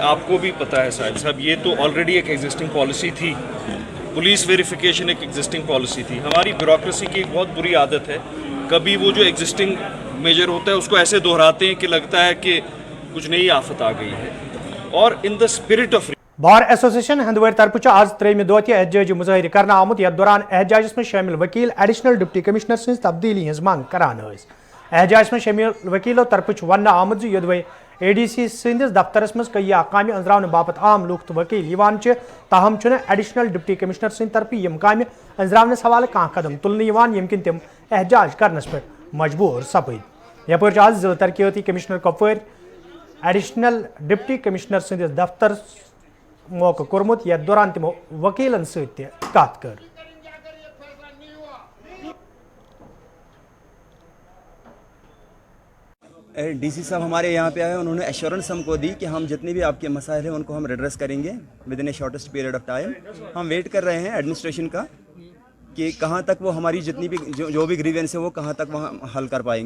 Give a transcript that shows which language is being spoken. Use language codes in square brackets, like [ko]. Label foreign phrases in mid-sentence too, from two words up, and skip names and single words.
[hi] आपको भी पता है साहिब साहब, ये तो ऑलरेडी एक [en] existing policy [hi] थी, [en] police verification [hi] एक [en] existing policy [hi] थी। हमारी ब्यूरोक्रेसी की एक बहुत बुरी आदत है, कभी वो जो [en] existing measure [hi] होता है उसको ऐसे दोहराते हैं कि लगता है कि कुछ नई आफत आ गई है। [en] and in the spirit of [ks] बार एसोसिएशन हंदवार तरफ आज त्रेम दह एहतजाजी मुजाहिर करना आमुत, यथ दौरान एहतजाजस में शामिल वकील [en] Additional Deputy Commissioner [ks] सज तब्दीली हज मंग करान। एहतजाज में शामिल वकीलों तरफ वन आमुत योदवे ADC सिंदिस दफ्तरस मज कई काम अंजरावन बापत आम लूख तो वकील ताहम [en] Additional Deputy Commissioner [ks] सद तरफ यम काम अंजरावनस हवाले कह कदम तुलने यमकिन तिम एहतजाज करनस पे मजबूर सपद। यपर आज जिला तरक्याती कमिश्नर कपवार [en] Additional Deputy Commissioner [ks] सदिस दफ्तर मौका कोरमुत, यथ दौरान तिमो वकीलन सत कत कर। [hi] DC साहब हमारे यहाँ पे आए, उन्होंने एश्योरेंस हमको दी कि हम जितने भी आपके मसाइल हैं उनको हम रिड्रेस करेंगे [en] within a shortest period of time. [hi] हम वेट कर रहे हैं एडमिनिस्ट्रेशन का कि कहाँ तक वो हमारी जितनी भी जो भी ग्रीवेंस है वो कहाँ तक वहाँ हल कर पाएंगे।